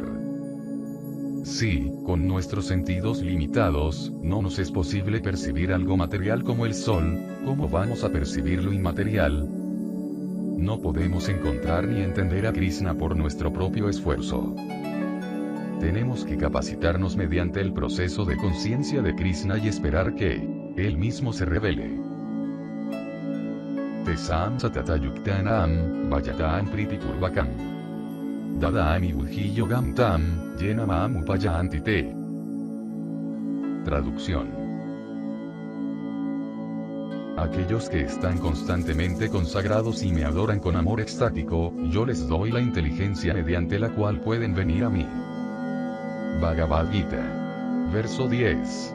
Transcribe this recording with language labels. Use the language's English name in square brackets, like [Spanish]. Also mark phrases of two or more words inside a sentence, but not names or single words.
[Spanish] Si, con nuestros sentidos limitados, no nos es posible percibir algo material como el sol, ¿cómo vamos a percibir lo inmaterial? No podemos encontrar ni entender a Krishna por nuestro propio esfuerzo. Tenemos que capacitarnos mediante el proceso de conciencia de Krishna y esperar que Él mismo se revele. [Sanskrit] Tesam satatayuktanam, vayatam pritipurvakam. Dadaami buddhi yogam tam, yenamam upayanti te. [Spanish] Traducción. Aquellos que están constantemente consagrados y me adoran con amor extático, yo les doy la inteligencia mediante la cual pueden venir a mí. Bhagavad Gita. Verso 10.